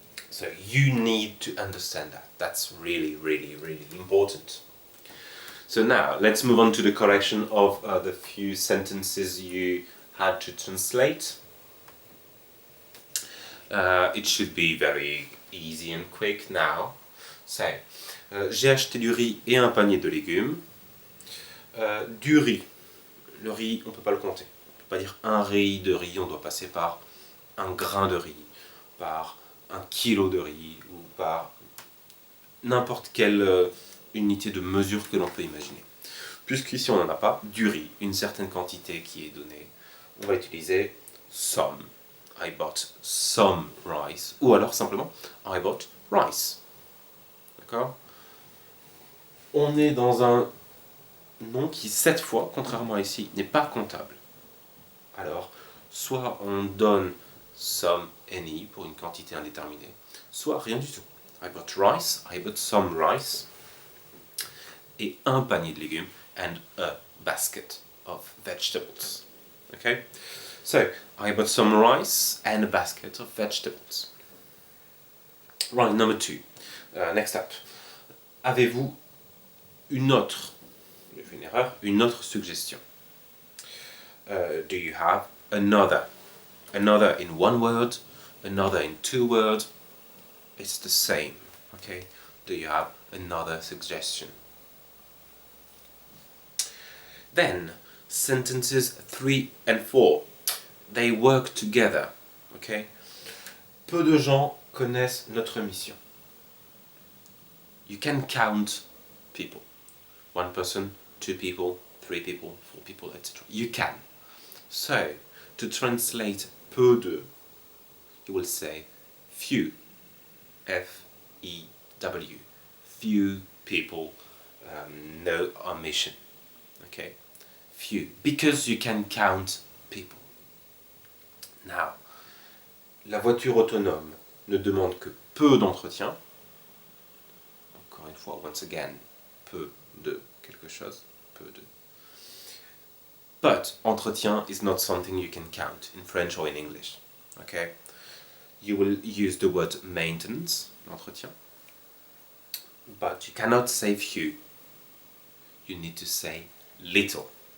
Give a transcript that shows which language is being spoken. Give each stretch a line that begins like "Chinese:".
English: So you need to understand that. That's really, really, really important. So now, let's move on to the correction of the few sentences you had to translate. It should be very easy and quick now.
French: So, j'ai acheté du riz et un panier de légumes. Du riz. Le riz, on ne peut pas le compter. On ne peut pas dire un riz de riz, on doit passer par un grain de riz, par un kilo de riz, ou par n'importe quelle unité de mesure que l'on peut imaginer. Puisqu'ici on n'en a pas, du riz, une certaine quantité qui est donnée, on va utiliser some.
English: I bought some rice.
French: Ou alors simplement,
English: I bought rice.
French: D'accord? On est dans un nom qui, cette fois, contrairement à ici, n'est pas comptable. Alors, soit on donne some, any, pour une quantité indéterminée, soit rien du tout.
English: I bought rice, I bought some rice,
French: et un panier de légumes,
English: and a basket of vegetables. Okay? So, I bought some rice and a basket of vegetables. Right, number 2. Next up.
French: Avez-vous une autre, j'ai fait une erreur, une autre suggestion?
English: Do you have another? Another in one word, another in two words. It's the same. Okay? Do you have another suggestion? Then, sentences 3 and 4. They work together. Okay?
French: Peu de gens connaissent notre mission.
English: You can count people. 1 person, 2 people, 3 people, 4 people, etc. You can. So, to translate peu de, you will say few. F-E-W. Few people know our mission. Okay? Few. Because you can count people.
French: Now, la voiture autonome ne demande que peu d'entretien. Encore une fois,
English: once again,
French: peu de quelque chose, peu de.
English: But entretien is not something you can count in French or in English. Okay? You will use the word maintenance, l'entretien. But you cannot say few. You need to say little.